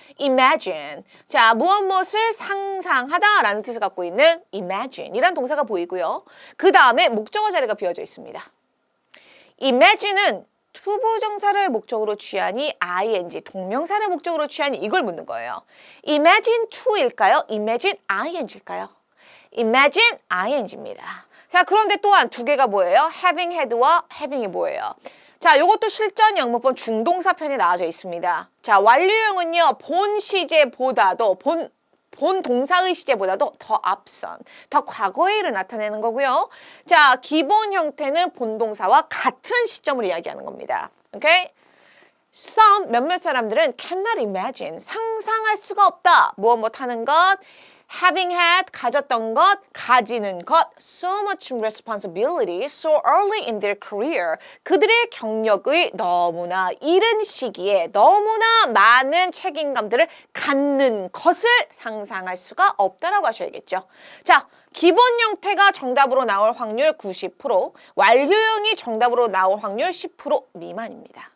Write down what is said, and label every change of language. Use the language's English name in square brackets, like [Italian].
[English] imagine. [Korean] 자, 무엇을 상상하다라는 뜻을 갖고 있는 imagine 이란 동사가 보이고요. 그 다음에 목적어 자리가 비어져 있습니다. imagine은 투부정사를 목적으로 취하니 ing, 동명사를 목적으로 취하니 이걸 묻는 거예요. imagine to일까요? imagine ing일까요? imagine ing입니다. 자, 그런데 또한 두 개가 뭐예요? having had와 having이 뭐예요? 자, 요것도 실전 영문법 중동사 편에 나와져 있습니다. 자, 완료형은요, 본 시제보다도, 본 동사의 시제보다도 더 앞선, 더 과거의 일을 나타내는 거고요. 자, 기본 형태는 본동사와 같은 시점을 이야기하는 겁니다. 오케이? Some, 몇몇 사람들은 [English] cannot imagine, [Korean] 상상할 수가 없다. 무엇 하는 것, [English] having had, [Korean] 가졌던 것, 가지는 것, [English] so much responsibility so early in their career. [Korean] 그들의 경력의 너무나 이른 시기에 너무나 많은 책임감들을 갖는 것을 상상할 수가 없다라고 하셔야겠죠. 자, 기본 형태가 정답으로 나올 확률 90%, 완료형이 정답으로 나올 확률 10% 미만입니다.